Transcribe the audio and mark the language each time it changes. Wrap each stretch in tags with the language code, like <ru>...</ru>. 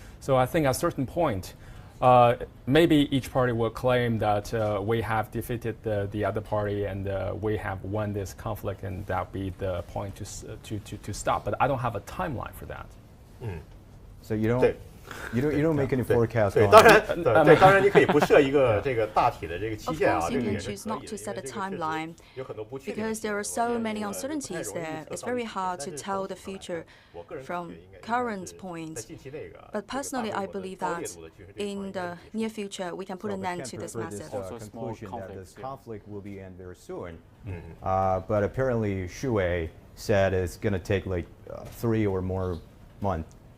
<en>So I think at a certain point, maybe each party will claim that we have defeated the other party and we have won this conflict, and that will be the point to stop. But I don't have a timeline for that. So you don't make any forecast on.</en> <zh>当然你可以不设一个这个大体的这个期限啊，</zh> <en>Of course, you can choose not to set a timeline because there are so many uncertainties there. It's very hard to tell the future from current point. But personally, I believe that in the near future, we can put an end to this massive conclusion that this conflict will be end very soon. But apparently, Xu Wei said it's going to take like 3 or more months.</en>